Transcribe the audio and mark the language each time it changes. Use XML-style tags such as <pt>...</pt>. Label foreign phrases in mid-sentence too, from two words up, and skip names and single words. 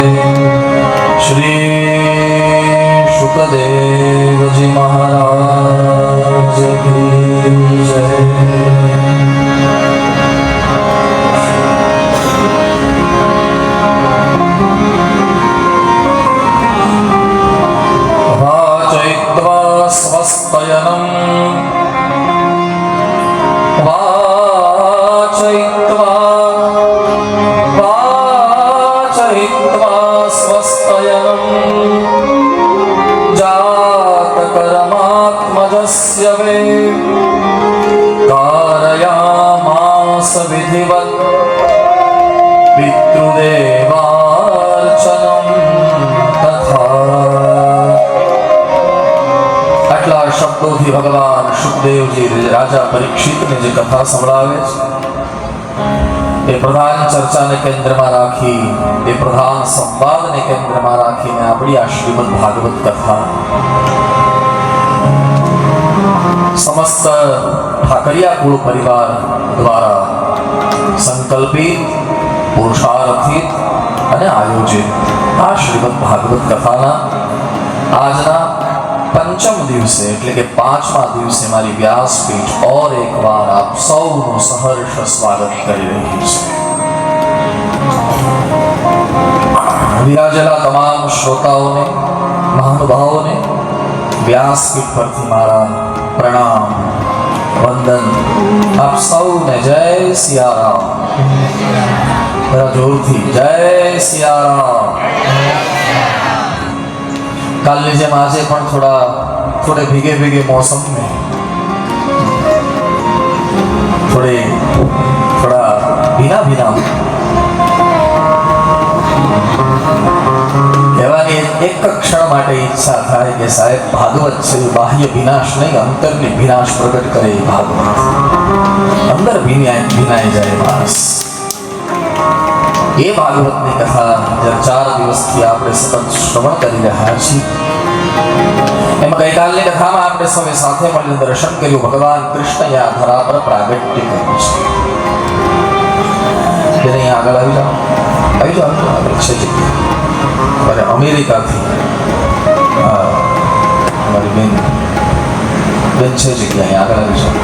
<hi>श्री शुकदेव जी महाराज की जय।</hi> <sa>वाचयित्वा स्वस्तयनं वाचयित्वा स्वस्तयनं जातकर्मात्मजस्य वे कारयामास विधिवत् पितृदेवार्चनं तथा।</sa> <gu>આટલા શબ્દોથી ભગવાન સુખદેવજી રાજા પરીક્ષિતને જે કથા સંભળાવે છે એ પ્રધાન ચર્ચાને કેન્દ્રમાં રાખી, એ પ્રધાન સંવાદને કેન્દ્રમાં રાખીને આપણી આ શ્રીમદ ભાગવત કથા સમસ્ત ઠાકરિયા કુળ પરિવાર દ્વારા સંકલ્પિત, પુરુષાર્થિત અને આયોજિત આ શ્રીમદ ભાગવત કથાના આજના</gu> <sa>पंचम दिवसे</sa> <gu>એટલે કે પાંચમા દિવસે મારી વ્યાસપીઠ ઓર એકવાર આપ સૌનું સહર્ષ સ્વાગત કરી રહી છે। વિરાજેલા તમામ શ્રોતાઓને, મહાનુભાવોને વ્યાસપીઠ પરથી મારા પ્રણામ, વંદન। આપ સૌને જય સિયારામ, જરા જોરથી જય સિયારામ।</gu> <hi>कल जेम आज थोड़े भीगे भीगे मौसम में थोड़ा भीना भीना कहवानी</hi> <gu>એક ક્ષણ માટે ઇચ્છા થાય</gu> <hi>कि साहेब भागवत से बाह्य विनाश नहीं, अंतरनी विनाश प्रकट करे भागवत, अंदर भीनाई जाए मानस। ये भागवतनी कथा जब</hi> <gu>4 દિવસથી આપણે સતત શ્રવણ કરી રહ્યા છીએ એમાં ગઈકાલની કથામાં આપણે સૌએ સાથે મળીને દર્શન કર્યું ભગવાન કૃષ્ણએ આ ધરા પર પ્રાગટ્ય કર્યું છે। તેને અહીંયા આગળ આવી જાઓ આગળ છે જગ્યા અમેરિકાથી અમારી બેન છે જગ્યા અહીંયા આગળ આવી જાઓ।</gu>